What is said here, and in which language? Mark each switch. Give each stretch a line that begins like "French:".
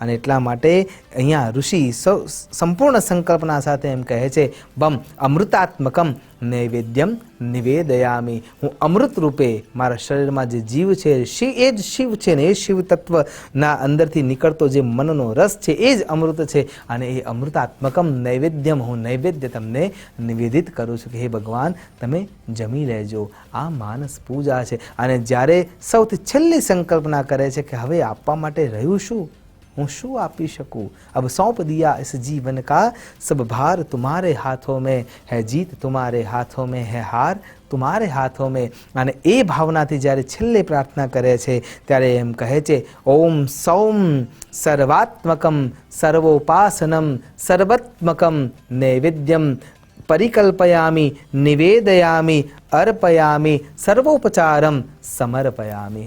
Gujarati: અને એટલા માટે અહીંયા ઋષિ સંપૂર્ણ સંકલ્પના સાથે એમ કહે છે,
Sanskrit: બમ અમૃતાત્મકમ નૈવેદ્યમ નિવેદયામી,
Gujarati: હું અમૃત રૂપે મારા શરીરમાં જે જીવ છે એ જ શિવ છે ને એ શિવ તત્વના અંદરથી નીકળતો જે મનનો રસ છે એ જ અમૃત છે અને એ અમૃતાત્મકમ નૈવેદ્યમ, હું નૈવેદ્ય તમને નિવેદિત કરું છું કે હે ભગવાન તમે જમી લેજો। આ માનસ પૂજા છે। અને જ્યારે સૌથી છેલ્લી સંકલ્પના કરે છે કે હવે આપવા માટે રહ્યું શું? હું શું આપી શકું?
Hindi: અબ સौंप दिया इस जीवन का सब भार तुम्हारे हाथों में है, जीत तुम्हारे हाथों में है, हार तुम्हारे हाथों में।
Gujarati: અને એ ભાવનાથી જ્યારે છેલ્લે પ્રાર્થના કરે છે ત્યારે એમ કહે છે,
Sanskrit: ઓમ સૌમ સર્વાત્મકમ સર્વોપાસનમ સર્વાત્મકમ નૈવેદ્યમ પરિકલ્પયામિ, નિવેદયામિ, અર્પયામિ, સર્વોપચારમ સમર્પયામિ.